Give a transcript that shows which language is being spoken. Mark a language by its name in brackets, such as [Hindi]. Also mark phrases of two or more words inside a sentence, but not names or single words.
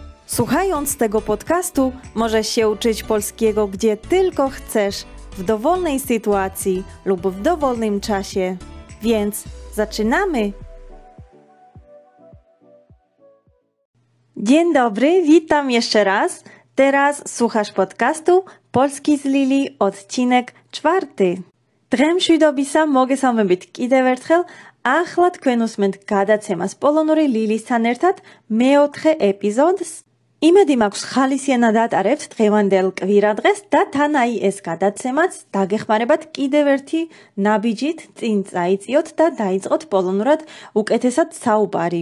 [Polish] Słuchając tego podcastu możesz się uczyć polskiego gdzie tylko chcesz, w dowolnej sytuacji lub w dowolnym czasie. Więc zaczynamy! Dzień dobry, witam jeszcze raz. Teraz słuchasz podcastu Polski z Lili, odcinek 4. [Georgian] დღემშვიდობისა მოგესალმებით კიდევ ერთხელ. ახლა თქვენ უსმენთ გადაცემას პოლონური ლილისთან ერთად მეოთხე ეპიზოდს. იმედი მაქვს ხალისიანად ატარებთ დღევანდელ კვირადღეს და თან აი ეს გადაცემაც დაგეხმარებათ კიდევ ერთი ნაბიჯით წინ წაიწიოთ და დაიწყოთ პოლონურად უკეთესად საუბარი.